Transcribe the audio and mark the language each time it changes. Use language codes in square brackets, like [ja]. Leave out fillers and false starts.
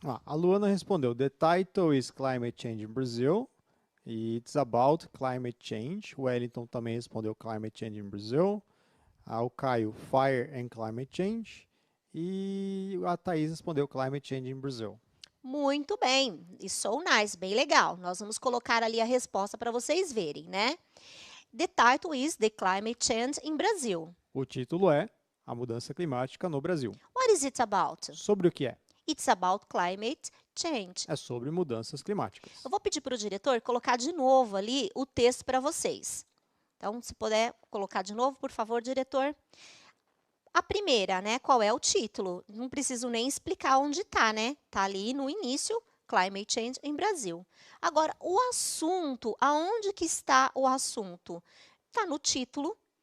[pt] A Luana respondeu, [en] the title is Climate Change in Brazil. It's about climate change. [pt] O Wellington também respondeu Climate Change in Brazil. O Caio, Fire and Climate Change. E a Thaís respondeu Climate Change in Brazil. Muito bem, e [en] so nice, [pt] bem legal. Nós vamos colocar ali a resposta para vocês verem, né? [en] The title is The Climate Change in Brazil. [pt] O título é A Mudança Climática no Brasil. [en] What is it about? [pt] Sobre o que é? [en] It's about climate change. [pt] É sobre mudanças climáticas. Eu vou pedir para o diretor colocar de novo ali o texto para vocês. Então, se puder colocar de novo, por favor, diretor. A primeira, né? Qual é o título? Não preciso nem explicar onde está, né? Está ali no início, Climate Change em Brasil. Agora, o assunto, aonde que está o assunto? Está no título.